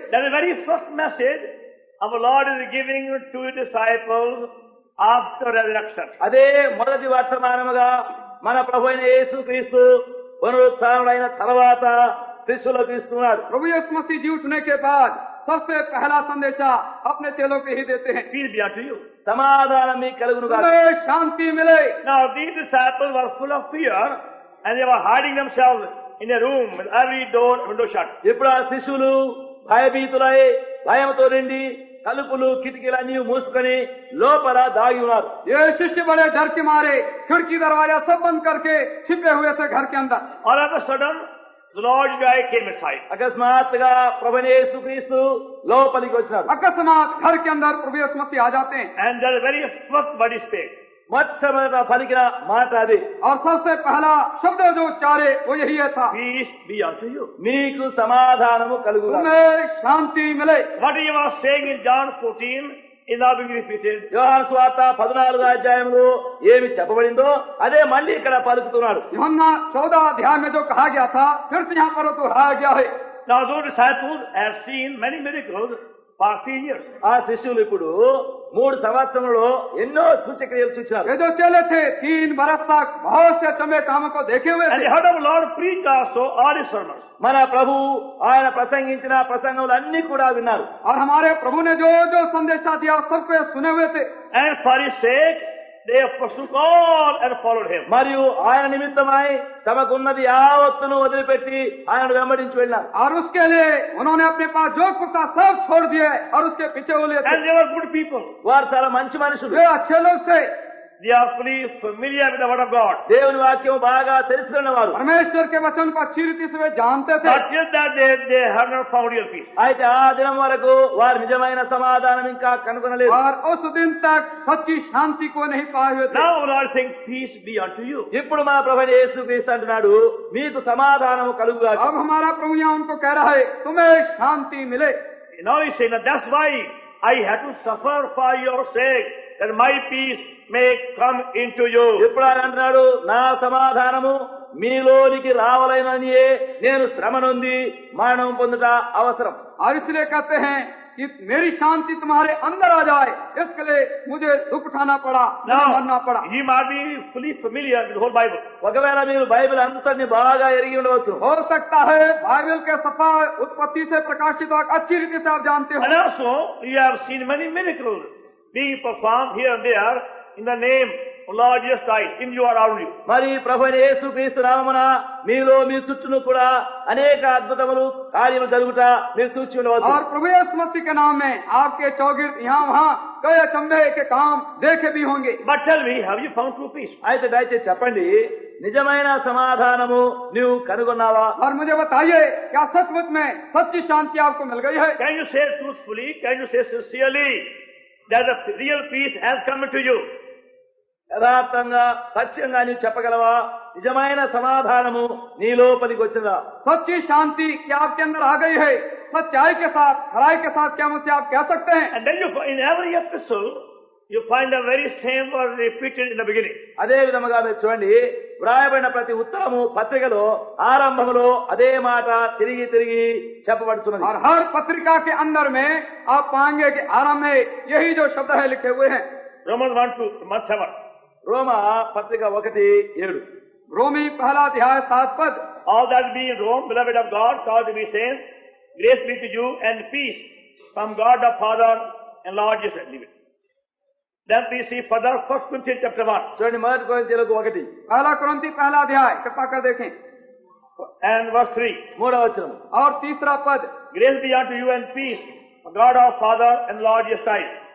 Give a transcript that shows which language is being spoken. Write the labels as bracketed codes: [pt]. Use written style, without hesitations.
[en] That the very first message our Lord is giving to his disciples after resurrection. [te] అదే మొదటి వర్తమానముగా మన ప్రభు అయిన యేసుక్రీస్తు పునరుత్థానుడైన తర్వాత శిష్యులకు ఇస్తున్నాడు. [hi] प्रभु यीशु मसीह जी उठने के बाद सबसे पहला संदेशा अपने चेलों के ही देते हैं। [en] Peace be unto you. [te] సమాధానం మీకు కలుగునుగా. [hi] तुम्हें शांति मिले। [en] Now these disciples were full of fear and they were hiding themselves in a room with every door and window shut. [te] ఇప్పుడు ఆ శిష్యులు భయభీతులై భయంతో నిండి తలుపులు కిటికీలన్నీ మూసుకొని లోపల దాగి ఉన్నారు. [hi] ये शिष्य बड़े डर के मारे खिड़की दरवाजा सब बंद करके छिपे हुए थे घर के अंदर। [en] All of a sudden, the Lord Jesus came inside. [te] అకస్మాత్తుగా ప్రభు యేసుక్రీస్తు లోపలికి వచ్చినాడు. [hi] अकस्मात घर के अंदर प्रभु यीशु मसीह आ जाते हैं [en] And the very first word he spake. [te] మొట్టమొదట పలికిన మాట అది. [hi] और सबसे पहला शब्द जो उच्चारे वो यही है था, [en] Peace be unto you. [te] మీకు సమాధానము కలుగుగా. [hi] तुम्हें शांति मिले। [en] What he was saying in John 14 is now being repeated. [te] యోహాను సువార్త 14వ అధ్యాయంలో ఏమి చెప్పబడిందో అదే మళ్ళీ ఇక్కడ పలుకుతున్నాడు. [hi] यूहन्ना 14 अध्याय में जो कहा गया था फिर से यहाँ पर वो दोहराया गया है। [en] Now those disciples have seen many miracles for 3 years. [te] ఆ శిష్యులు ఇప్పుడు 3 సంవత్సరంలో ఎన్నో సూచక్రియలు చూచారు. [hi] ये जो चेले थे 3 बरस तक बहुत से चमे कामों को देखे हुए [en] And [hi] थे। [en] they heard of Lord preach also all his sermons. [te] మన ప్రభు ఆయన ప్రసంగించిన ప్రసంగములు అన్ని కూడా విన్నారు. [hi] और हमारे प्रभु ने जो जो संदेशा दिया सबको ये सुने हुए थे। [en] And for his sake, they forsook all and followed him. [te] మరియు ఆయన నిమిత్తమై తమకున్నది యావత్తును వదిలిపెట్టి ఆయనను వెంబడించి వెళ్ళారు. [hi] और उसके लिए उन्होंने अपने पास जो कुछ था सब छोड़ दिए और उसके पीछे वो लिए थे। [en] And they were good people. [te] వారు చాలా మంచి మనుషులు. [hi] वे अच्छे लोग थे, [en] They are fully familiar with the word of God. [te] దేవుని వాక్యం బాగా తెలుసుకున్న వారు. [hi] परमेश्वर के वचन को अच्छी रीति से वे जानते थे। [en] But till that they have not found real peace. [te] అయితే ఆ దినం వరకు వారు నిజమైన సమాధానం ఇంకా కనుగొనలేదు. [hi] और उस दिन तक सच्ची शांति को नहीं पाए हुए थे। [en] Now the Lord is saying, peace be unto you. [te] ఇప్పుడు మన ప్రభు యేసుక్రీస్తు అంటున్నాడు మీకు సమాధానము కలుగుగా. [hi] अब हमारा प्रभु यहाँ उनको कह रहा है तुम्हें शांति मिले। [en] Now he's saying that that's why I had to suffer for your sake, that my peace may come into you. [te] ఇప్పుడు ఆయన అంటున్నాడు నా సమాధానము మీలోనికి రావాలననియే నేను శ్రమ నొంది మరణం పొందుట అవసరం. [hi] और इसलिए कहते हैं कि मेरी शांति तुम्हारे अंदर आ जाए, इसके लिए मुझे दुख उठाना पड़ा, मुझे मरना [en] Now, [hi] पड़ा। [en] he might be fully familiar with the whole Bible. [te] ఒకవేళ మీరు బైబిల్ అంతటిని బాగా ఎరిగి ఉండవచ్చు. [hi] हो सकता है बाइबल के सफा उत्पत्ति से प्रकाशित और अच्छी रीति से आप जानते हो। [en] And also, you have seen many miracles being performed here and there in the name of Lord Jesus Christ in you or around you. [te] మరి ప్రభు అయిన యేసుక్రీస్తు నామమున మీలో మీ చుట్టూను కూడా అనేక అద్భుతములు కార్యములు జరుగుట మీరు చూచి ఉండవచ్చు. [hi] और प्रभु यीशु मसीह के नाम में आपके चौगिर्द यहाँ वहाँ कई अचंभे के काम देखे भी होंगे। [en] But tell me, have you found true peace? [te] అయితే దయచేసి చెప్పండి నిజమైన సమాధానము నీవు కనుగొన్నావా? [hi] और मुझे बताइए क्या सचमुच में सच्ची शांति आपको मिल गई है? [en] Can you say truthfully, can you say sincerely that the real peace has come into you? [te] యథార్థంగా సత్యంగా నీవు చెప్పగలవా నిజమైన సమాధానము నీ లోపలికి వచ్చిందా? [hi] सच्ची शांति क्या आपके अंदर आ गई है? सच्चाई के साथ खराई के साथ क्या मुझसे आप कह सकते हैं? [en] And then you, in every epistle, you find the very same word repeated in the beginning. [te] అదే విధముగా మీరు చూడండి, వ్రాయబడిన ప్రతి ఉత్తరము పత్రికలో ఆరంభంలో అదే మాట తిరిగి తిరిగి చెప్పబడుతున్నది. [hi] और हर पत्रिका के अंदर में आप पाएंगे कि आरंभ में यही जो शब्द है लिखे हुए हैं. [en] Romans 1:7. [te] రోమా పత్రిక 1:7. [hi] रोमी पहला अध्याय 7 पद. [en] All that be in Rome, beloved of God, called to be saints, grace be to you and peace from God the Father and Lord Jesus. Leave it. Then we see further 1 Corinthians chapter 1 [te] చూడండి, 1 కొరింథీయులకు 1 [hi] पहला कुरिन्थी पहला अध्याय कृपा कर देखें [en] and verse 3. [te] 3వ వచనం. [hi] और तीसरा पद. [en] Grace be unto you and peace from God our Father and Lord Jesus Christ.